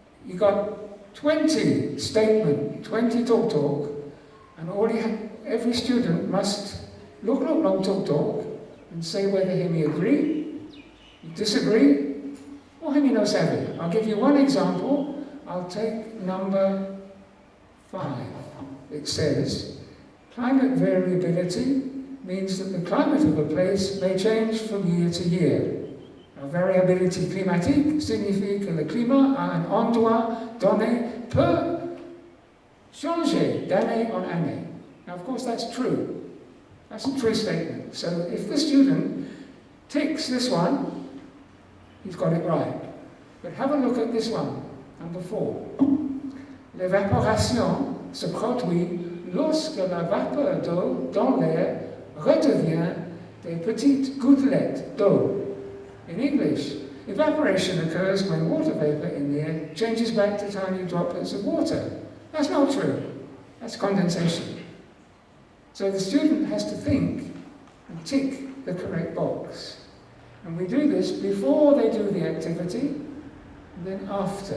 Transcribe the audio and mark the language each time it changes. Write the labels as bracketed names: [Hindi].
[English] You got 20 statement, 20 talk, and every student must look long talk, and say whether he agree, disagree, or he no savvy. I'll give you one example. I'll take number 5. It says, climate variability means that the climate of a place may change from year to year. [French] La variabilité climatique signifie que le climat à un endroit donné peut changer d'année en année. [English] Now, of course, that's true. That's a true statement. So if the student ticks this one, he's got it right. But have a look at this one, number 4. [French] L'évaporation se produit lorsque la vapeur d'eau dans l'air redevient des petites gouttelettes d'eau. [English] In English, evaporation occurs when water vapor in the air changes back to tiny droplets of water. That's not true. That's condensation. So the student has to think and tick the correct box. And we do this before they do the activity, and then after.